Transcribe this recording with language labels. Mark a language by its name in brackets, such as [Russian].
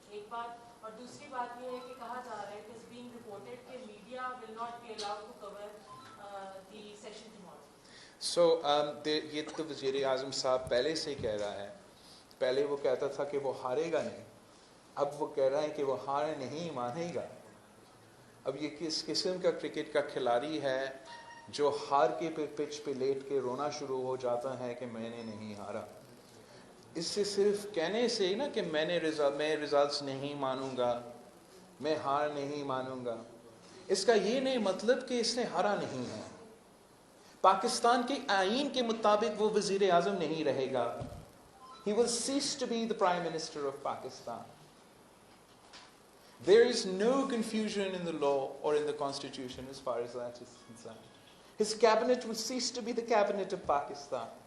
[Urdu] اور دوسری بات یہ ہے کہ کہا جا رہا ہے کہ [English] it's being reported کہ media will not be allowed to cover the session tomorrow. So [Urdu] یہ تو وزیر اعظم صاحب پہلے سے ہی کہہ رہا ہے. پہلے وہ کہتا تھا کہ وہ ہارے گا نہیں، اب وہ کہہ رہا ہے کہ وہ ہار نہیں مانے گا. اب یہ کس قسم کا کرکٹ کا کھلاڑی ہے جو ہار کے پچ پہ لیٹ کے رونا شروع ہو جاتا ہے کہ میں نے نہیں ہارا. اس سے صرف کہنے سے نا کہ میں ریزلٹس نہیں مانوں گا، میں ہار نہیں مانوں گا، اس کا یہ نہیں مطلب کہ اس نے ہارا نہیں ہے. پاکستان کے آئین کے مطابق وہ وزیر اعظم نہیں رہے گا. [English] He will cease to be the Prime Minister of Pakistan. There is no confusion in the law or in the Constitution as far as that is concerned. His cabinet will cease to be the cabinet of Pakistan.